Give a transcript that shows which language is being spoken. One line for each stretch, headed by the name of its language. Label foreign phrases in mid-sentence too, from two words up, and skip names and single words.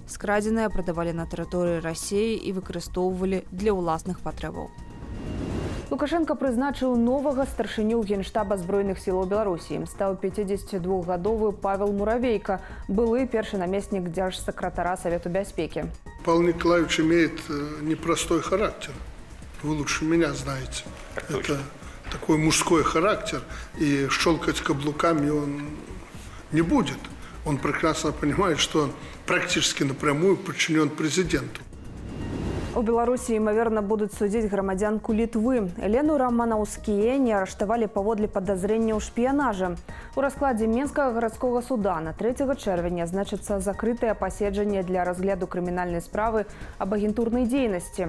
Belarusian: Скрадзенае прадавалі на тэрыторыі Расіі і выкарыстоўвалі для ўласных патрэбаў. Лукашенко прызначыў новага старшыню Генштаба збройных сілаў Беларусі. Стаў 52-гадовы Павел Муравейко, былы першы намеснік дзяржсакратара Совету бяспекі.
Russian: Павел Николаевич имеет непростой характер. Вы лучше меня знаете. Это такой мужской характер, и щелкать каблуками он не будет. Он прекрасно понимает, что он практически напрямую подчинен президенту.
Belarusian: У Беларусі, імаверна, будуць судзіць грамадзянку Літвы. Елену Раманаўскіенне арыштавалі паводле падазрення ў шпіянажы. У раскладзе Менскага гарадскога суда на 3 чэрвеня значыцца закрытае паседжанне для разгляду крымінальнай справы аб агентурнай дзейнасці.